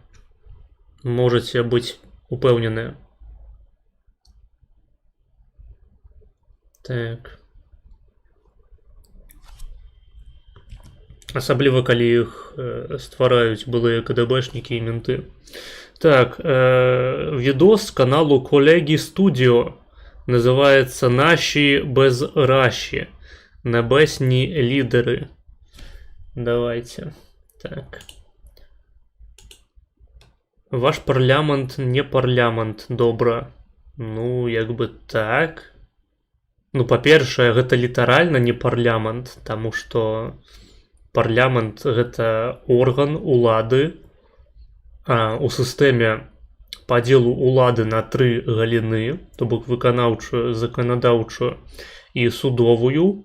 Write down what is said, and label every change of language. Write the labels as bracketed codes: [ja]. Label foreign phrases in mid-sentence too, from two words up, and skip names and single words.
[be] Можаце быць упэўненыя. Так. Асабліва, калі іх ствараюць былыя КДБшнікі і менты. [uk] Так, відос з каналу Колеги Студіо называецца «Наші без раші. Небесні лідери». Давайте. Так. [be] Ваш парламент не парламент, добра. Ну, як бы так. Ну, па-першае, гэта літаральна не парламент, таму што парламент гэта орган улады у сістэме падзелу улады на 3 галіны, то бок выканаўчую, заканадаўчую і судовую.